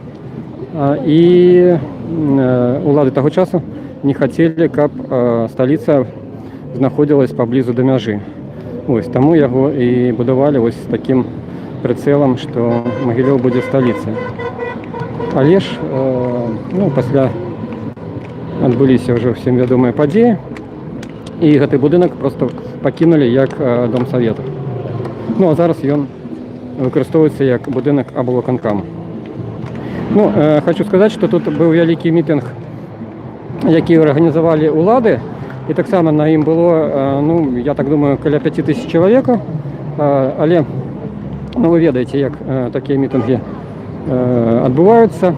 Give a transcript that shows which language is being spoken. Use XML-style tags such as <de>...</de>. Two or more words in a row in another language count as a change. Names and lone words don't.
<uk>і улады того часу</uk> <ru>не хотели,</ru> <uk>щоб столиця знаходилась поблизу до межі. Ось, тому його і будували ось з таким прицелом, що Могилев буде столицею. Але ж, ну,</uk> <be>пасля адбыліся ўжо всім вядомыя падзеі, і гэты будынак просто пакінулі як дом савета. Ну, а зараз ён выкарыстоўваецца як будынак аблвыканкама. Ну, хочу сказаць, што тут быў вялікі мітынг, які арганізавалі ўлады, і таксама на ім было, ну, я так думаю, каля 5000 чалавекаў, але, ну, вы ведаеце, як такія мітынгі адбываюцца.</be>